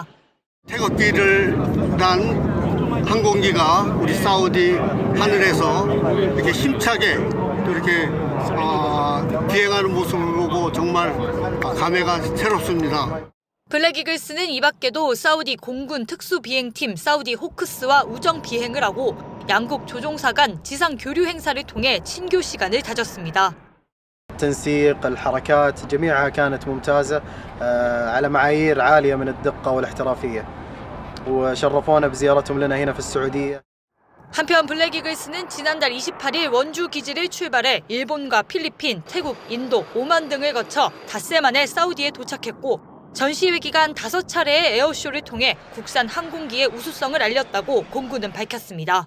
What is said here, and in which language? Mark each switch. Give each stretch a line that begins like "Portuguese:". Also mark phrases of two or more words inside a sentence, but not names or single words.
Korean: 태극기를 단 항공기가 우리 사우디 하늘에서 이렇게 힘차게 또 이렇게 비행하는 모습을 보고 정말 감회가 새롭습니다. 블랙이글스는 이 밖에도 사우디 공군 특수비행팀 사우디 호크스와 우정 비행을 하고 양국 조종사 간 지상 교류 행사를 통해 친교 시간을 다졌습니다.
Arabic: تنسيق الحركات جميعها كانت ممتازة على معايير عالية من الدقة والاحترافية وشرفونا بزيارتهم لنا هنا في السعودية.
Korean: 한편 블랙이글스는 지난달 28일 원주 기지를 출발해 일본과 필리핀, 태국, 인도, 오만 등을 거쳐 닷새 만에 사우디에 도착했고 전시회 기간 5차례의 에어쇼를 통해 국산 항공기의 우수성을 알렸다고 공군은 밝혔습니다.